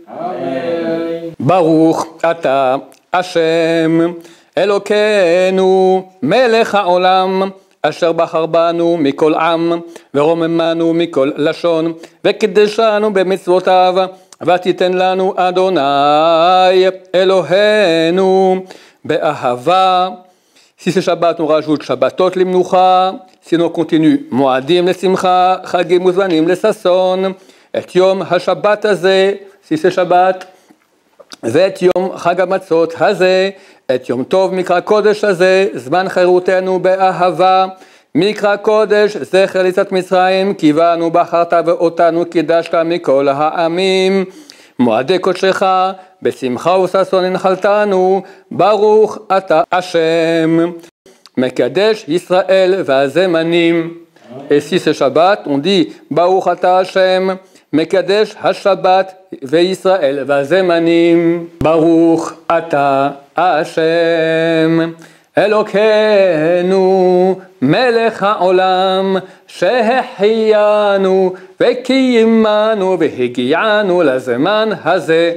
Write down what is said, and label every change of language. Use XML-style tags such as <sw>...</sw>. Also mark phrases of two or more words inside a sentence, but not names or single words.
<he>ברוך אתה השם אלוקינו מלך העולם אשר בחר בנו מכל עם ורוממנו מכל לשון וקידשנו במצוותיו ותיתן לנו אדוני אלוהינו באהבה.</he> <fr>Si c'est Shabbat, on rajoute</fr> <he>שבתות למנוחה,</he> <fr>sinon on continue</fr> <he>מועדים לשמחה, חגים וזמנים לששון, את יום השבת הזה,</he> <fr>si c'est Shabbat,</fr> <he>ואת יום חג המצות הזה, את יום טוב מקרא קודש הזה, זמן חירותנו באהבה, מקרא קודש, זכר ליציאת מצרים, כי בנו בחרת ואותנו קידשת מכל העמים, מועדי קודשך, בשמחה וששון הנחלתנו, ברוך אתה השם, מקדש ישראל והזמנים.</he> <fr>Et si c'est Shabbat, on dit</fr> <he>ברוך אתה השם, מקדש השבת וישראל והזמנים. ברוך אתה השם אלוקינו מלך העולם שהחיינו וקיימנו והגיענו לזמן הזה.</he>